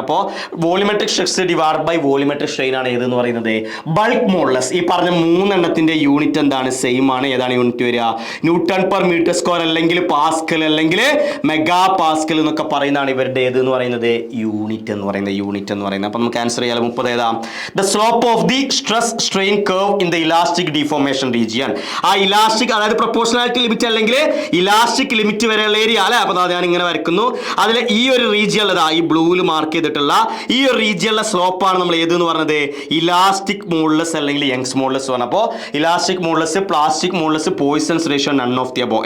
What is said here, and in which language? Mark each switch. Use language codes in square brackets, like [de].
[ml] അപ്പോൾ volumetric stress divide by volumetric strain ആണ് ഏതെന്ന് പറയുന്നത്, ബൾക്ക് മോഡുലസ്. ഈ പറഞ്ഞ മൂന്നെണ്ണത്തിന്റെ യൂണിറ്റ് എന്താണ്, സെയിം ആണ്. ഏതാണ് യൂണിറ്റ് വരിക, ന്യൂട്ടൺ പെർ മീറ്റർ സ്ക്വയർ അല്ലെങ്കിൽ പാസ്കൽ അല്ലെങ്കിൽ മെഗാ പാസ്കൽ എന്നൊക്കെ പറയുന്നതാണ് ഇവരുടെ ഏത് എന്ന് പറയുന്നത്, യൂണിറ്റ് എന്ന് പറയുന്നത്. യൂണിറ്റ് എന്ന് പറയുന്നത്. അപ്പോൾ നമുക്ക് ആൻസർ ചെയ്യാം 30 ഏതാ, [en] the slope of the stress strain curve in the elastic deformation region. [ml] ആ ഇലാസ്റ്റിക് അതായത് പ്രൊപ്പോർഷണാലിറ്റി ലിമിറ്റ് അല്ലെങ്കിൽ ഇലാസ്റ്റിക് ലിമിറ്റ് വരെയുള്ള ഏരിയ അല്ലെ. അപ്പോൾ ഞാൻ ഇങ്ങനെ വരയ്ക്കുന്നു, അതിൽ ഈ ഒരു റീജിയൻ ഉള്ളതാ ഈ ബ്ലൂവിൽ മാർക്ക് ചെയ്തിട്ടുള്ള ഈ ഒരു റീജിയനിലെ സ്ലോപ്പാണ് നമ്മൾ ഏതെന്ന് പറഞ്ഞത്, ഇലാസ്റ്റിക് മോഡുലസ് അല്ലെങ്കിൽ യങ്സ് മോഡുലസ് പറഞ്ഞു. അപ്പോൾ elastic modulus, plastic modulus, poisons ratio, none of the above.